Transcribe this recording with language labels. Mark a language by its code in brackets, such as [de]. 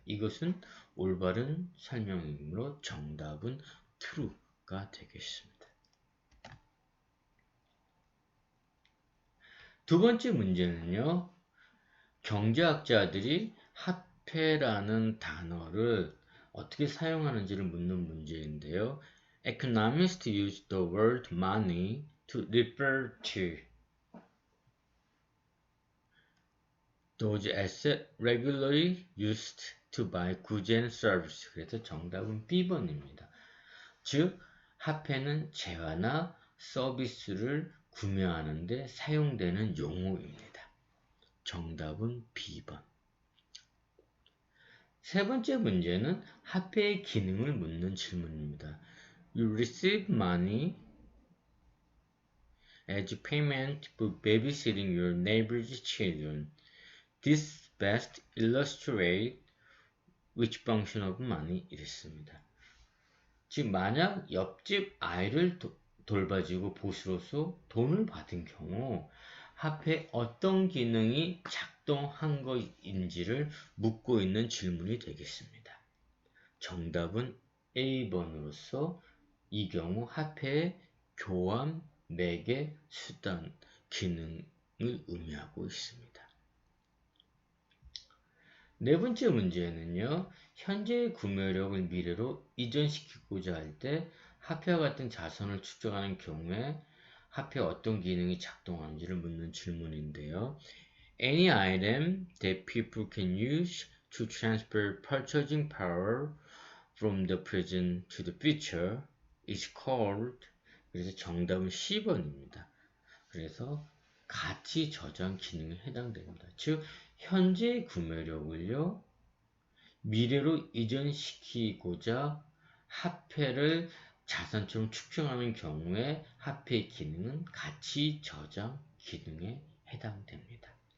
[ko] 이것은 올바른 설명이므로 정답은 true가 되겠습니다. 두 번째 문제는요. 경제학자들이 화폐라는 단어를 어떻게 사용하는지를 묻는 문제인데요. [en] Economists use the word money to refer to those assets regularly used to buy goods and services. [ko] 그래서 정답은 B번입니다. 즉, 화폐는 재화나 서비스를 구매하는데 사용되는 용어입니다. 정답은 B번. 세 번째 문제는 화폐의 기능을 묻는 질문입니다. [en] You receive money as payment for babysitting your neighbor's children. This best illustrates which function of money [ko] 이랬습니다. 즉, 만약 옆집 아이를 돌봐주고 보수로서 돈을 받은 경우 화폐에 어떤 기능이 작동한 것인지를 묻고 있는 질문이 되겠습니다. 정답은 A번으로서 이 경우 화폐의 교환, 매개, 수단, 기능을 의미하고 있습니다. 네 번째 문제는요. 현재의 구매력을 미래로 이전시키고자 할 때 화폐와 같은 자산을 축적하는 경우에 화폐에 어떤 기능이 작동하는지를 묻는 질문인데요. [en] Any item that people can use to transfer purchasing power from the present to the future is called. [ko] 그래서 정답은 C번입니다. 그래서 가치 저장 기능에 해당됩니다. 즉, 현재의 구매력을요, 미래로 이전시키고자 화폐를 자산처럼 축적하는 경우에 화폐의 기능은 가치 저장 기능에 해당됩니다.